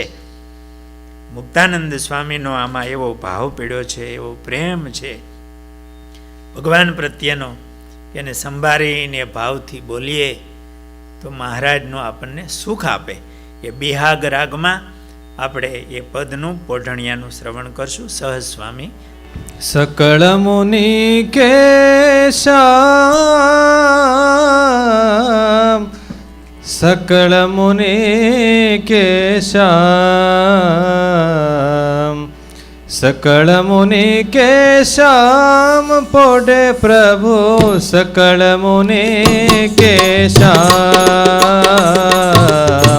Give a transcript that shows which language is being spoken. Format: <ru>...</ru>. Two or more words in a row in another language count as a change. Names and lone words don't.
<gu>મુક્તાનંદ સ્વામીનો આમાં એવો ભાવ પીડ્યો છે, એવો પ્રેમ છે ભગવાન પ્રત્યેનો, એને સંભાળીને ભાવથી બોલીએ તો મહારાજનો આપણને સુખ આપે. એ બિહાગ રાગમાં આપણે એ પદનું પોઢણિયાનું શ્રવણ કરશું. સહજ સ્વામી.</gu> <hi>सकल मुनि केशम, सकल मुनि केशम, सकल मुनि केशम, पोढ़े प्रभु सकल मुनि केशम।</hi>